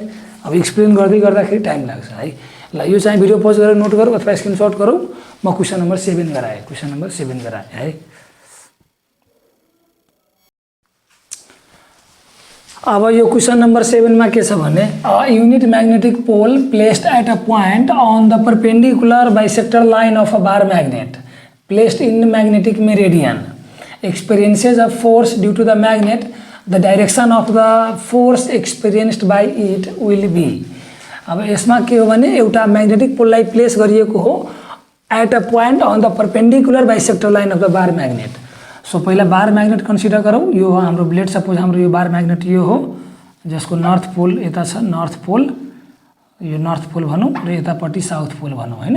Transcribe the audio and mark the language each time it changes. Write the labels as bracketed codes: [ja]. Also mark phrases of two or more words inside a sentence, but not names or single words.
[ne] अब एक्सप्लेन गर्दाखेरि टाइम लाग्छ है। ल यो चाहिँ [en] video pause [ne] गरेर नोट गरौँ अथवा स्क्रिनसट गरौँ। म [en] question number 7 [ne] गराएँ, [en] question number 7 [ne] गराएँ है। [en] अब यो question number 7 [ne] मा के छ भने [en] a unit magnetic pole placed at a point on the perpendicular bisector line of a bar magnet placed in magnetic meridian experiences a force due to the magnet, the direction of the force experienced by it will be। [ne] अब यसमा के हो भने एउटा म्याग्नेटिक पोललाई प्लेस गरिएको हो [en] at a point on the perpendicular bisector line of the bar magnet. [ne] सो पहिला [en] bar magnet [ne] कन्सिडर गरौँ। यो हो हाम्रो ब्लेड, सपोज हाम्रो यो [en] bar magnet [ne] यो हो जसको [en] north pole [ne] यता छ, [en] north pole [ne] यो [en] north pole [ne] भनौँ र यतापट्टि [en] south pole [ne] भनौँ हैन।